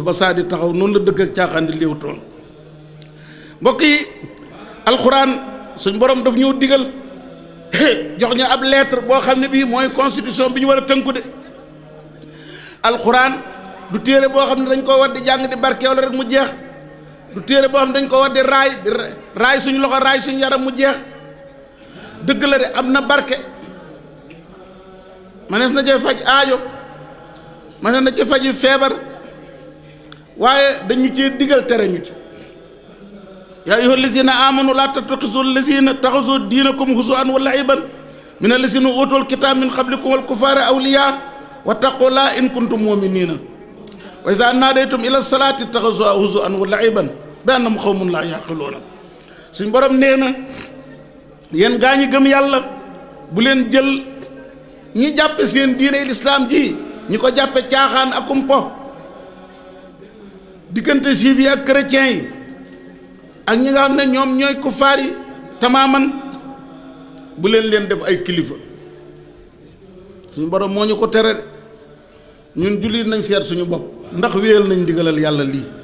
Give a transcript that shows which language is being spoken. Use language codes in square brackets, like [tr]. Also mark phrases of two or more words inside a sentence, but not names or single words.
[wo] ba saa di taxaw noonu la dëgg ak caaxaan di léew tool mbokk yi alxuraan suñ borom daf ñëw digal jox ñu ab lettre boo xam ne bii mooy constitution bi ñu war a tënku de alxuraan du téere boo xam ne dañ koo war di jàng di barkeewal rek mu jeex du téere boo xam ne dañ ko war di raay suñu loxo raay suñu yaram mu jeex dëgg la de am na barke manees na cee faj aajo manees na ci faji feebar waaye dañu cee digal tere ñu ci [ar] يا أيها الذين آمنوا لا تتخذوا الذين اتخذوا دينكم هزوا ولعبا من الذين أوتوا الكتاب من قبلكم والكفار أولياء واتقوا الله إن كنتم مؤمنين وإذا ناديتم إلى الصلاة اتخذوها هزوا ولعبا بأنهم قوم لا يعقلون [wo] suñ borom nee na yéen gaa ñi gëm yàlla bu leen jël ñi jàppe seen diine lislaam ji ñi ko jàppe caaxaan ak kumpo diggante juif yi ak chrétiens yi ak ñi nga xam ne ñoom ñooy kufaar yi tamaaman bu leen def ay kilifa suñu borom moo ñu ko tere ñun jullit nañ seet suñu bopp ndax wéyal nañ digalal yàlla lii